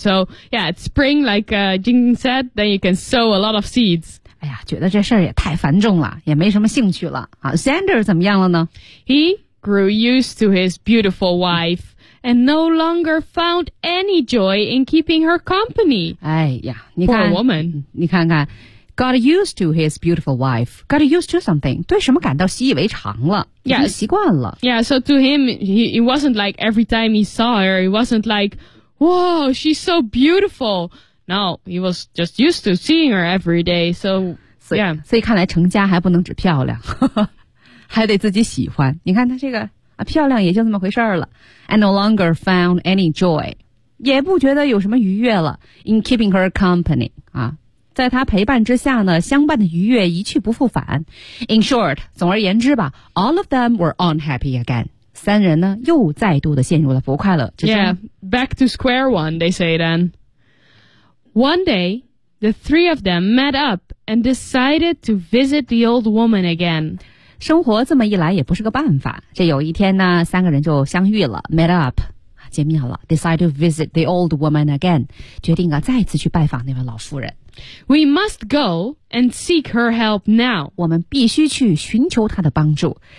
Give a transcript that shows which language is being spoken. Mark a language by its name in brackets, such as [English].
[English] So yeah, it's spring like Jing said, then you can sow a lot of seeds. [Chinese] 哎呀，觉得这事儿也太繁重了，也没什么兴趣了。啊，Xander 怎么样了呢 [English] ？He grew used to his beautiful wife, and no longer found any joy in keeping her company. [Chinese] 哎呀，你看 [English] ，Poor woman. [Chinese] 你看看， [English] got used to his beautiful wife, got used to something, [Chinese] 对什么感到习以为常了， [English] yeah, [Chinese] 已经习惯了。 [English] Yeah, so to him, it wasn't like every time he saw her, it wasn't like, whoa, she's so beautiful. No, he was just used to seeing her every day, so, yeah. [Chinese] 所以看来成家还不能只漂亮，还得自己喜欢。你看他这个啊，漂亮也就这么回事儿了。 [English] And no longer found any joy, [Chinese] 也不觉得有什么愉悦了。 [English] In keeping her company, [Chinese] 啊，在他陪伴之下呢，相伴的愉悦一去不复返。 [English] In short, [Chinese] 总而言之吧 [English] ,all of them were unhappy again. [Chinese] 三人呢，又再度的陷入了不快乐之中。 [English] Yeah, back to square one, they say then. One day, the three of them met up and decided to visit the old woman again. [Chinese] 生活这么一来也不是个办法。这有一天呢，三个人就相遇了 ， [English] met up， [Chinese] 见面了 ， [English] decide to visit the old woman again， [Chinese] 决定啊再次去拜访那位老夫人。 [English] We must go and seek her help now. [Chinese] 我们必须去寻求她的帮助。